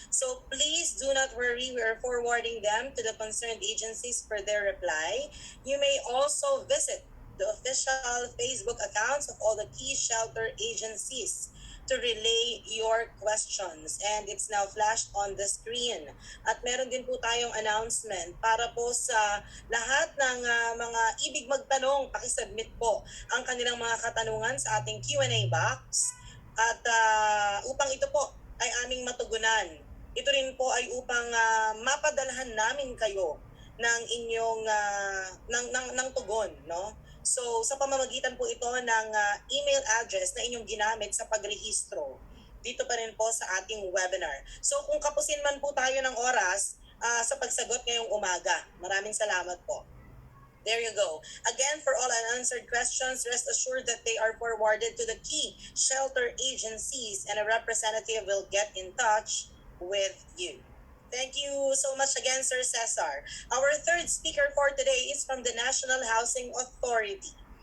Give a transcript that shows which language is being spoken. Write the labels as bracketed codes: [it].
[en] So please do not worry. We are forwarding them to the concerned agencies for their reply. You may also visit the official Facebook accounts of all the key shelter agencies to relay your questions. And it's now flashed on the screen. [tl] At meron din po tayong announcement para po sa lahat ng mga ibig magtanong, pakisubmit po ang kanilang mga katanungan sa ating Q&A box. At upang ito po ay aming matugunan, ito rin po ay upang mapadalhan namin kayo ng inyong ng tugon, no? So, sa pamamagitan po ito ng email address na inyong ginamit sa pagrehistro, dito pa rin po sa ating webinar. So, kung kapusin man po tayo ng oras sa pagsagot ngayong umaga, maraming salamat po. [en] There you go. Again, for all unanswered questions, rest assured that they are forwarded to the key shelter agencies and a representative will get in touch with you. Thank you so much again, Sir Cesar. Our third speaker for today is from the National Housing Authority.